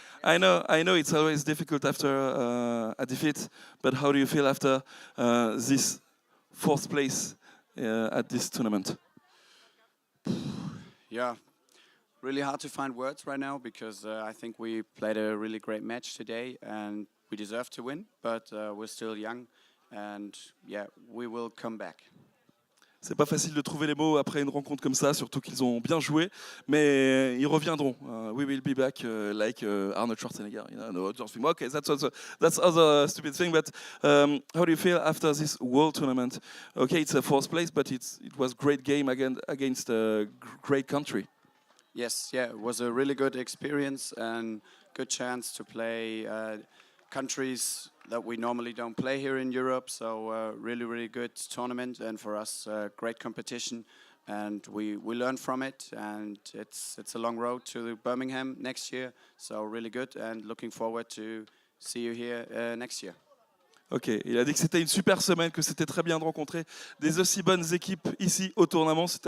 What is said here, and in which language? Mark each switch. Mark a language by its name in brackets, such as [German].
[English] I know it's always difficult after a defeat, but how do you feel after this 4th place at this tournament? Yeah, really hard to find words right now because I think we played a really great match today and we deserve to win, but we're still young and yeah, we will come back. [French] C'est pas facile de trouver les mots après une rencontre comme ça, surtout qu'ils ont bien joué, mais ils reviendront. [English] We will be back, like Arnold Schwarzenegger. No, just think, okay, that's other stupid thing. But how do you feel after this World Tournament? Okay, it's a 4th place, but it was great game against a great country. Yes, yeah, it was a really good experience and good chance to play countries that we normally don't play here in Europe, so really, really good tournament, and for us, great competition, and we learned from it, and it's a long road to Birmingham next year, so really good, and looking forward to see you here next year. [French] Ok, il a dit que c'était une super semaine, que c'était très bien de rencontrer des aussi bonnes équipes ici au tournoi.